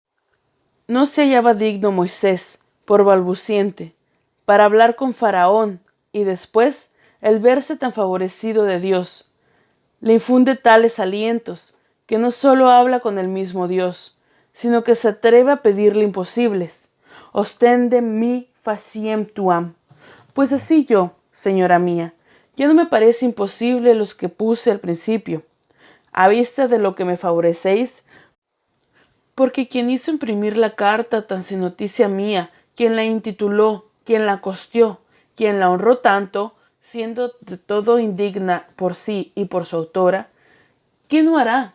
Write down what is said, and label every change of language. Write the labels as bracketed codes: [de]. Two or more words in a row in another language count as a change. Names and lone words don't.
[es] No se hallaba digno Moisés, por balbuciente, para hablar con Faraón, y después el verse tan favorecido de Dios. Le infunde tales alientos, que no solo habla con el mismo Dios, sino que se atreve a pedirle imposibles. [la] Ostende mi faciem tuam. [es] Pues así yo, señora mía, ya no me parece imposible los que puse al principio, a vista de lo que me favorecéis, porque quien hizo imprimir la carta tan sin noticia mía, quien la intituló, quien la costeó, quien la honró tanto, siendo de todo indigna por sí y por su autora, ¿qué no hará?